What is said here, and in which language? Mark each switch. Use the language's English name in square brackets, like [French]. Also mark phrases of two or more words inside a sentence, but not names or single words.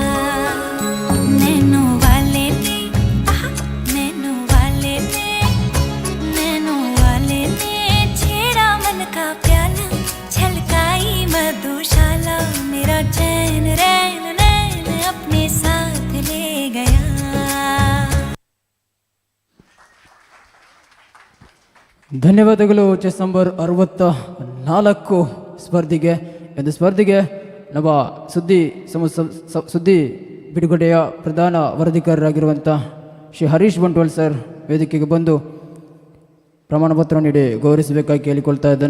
[Hindi] नैनो वाले ने नैनो वाले ने नैनो वाले ने छेड़ा मन का प्याला छलकाई मधुशाला मेरा चैन रैन नैन अपने साथ ले गया [Kannada] ಧನ್ಯವಾದಗಳು [English] chess number [Kannada] 64 ಸ್ಪರ್ಧೆಗೆ. ಎಂದು ಸ್ಪರ್ಧೆಗೆ ನಮ್ಮ ಸುದ್ದಿ ಬಿಡುಗಡೆಯ ಪ್ರಧಾನ ವರದಿಗಾರರಾಗಿರುವಂಥ ಶ್ರೀ ಹರೀಶ್ ಬಂಟ್ವಾಲ್ ಸರ್ ವೇದಿಕೆಗೆ ಬಂದು ಪ್ರಮಾಣ ಪತ್ರ ನೀಡಿ ಗೌರವಿಸಬೇಕಾಗಿ ಕೇಳಿಕೊಳ್ತಾ ಇದ್ದೇನೆ.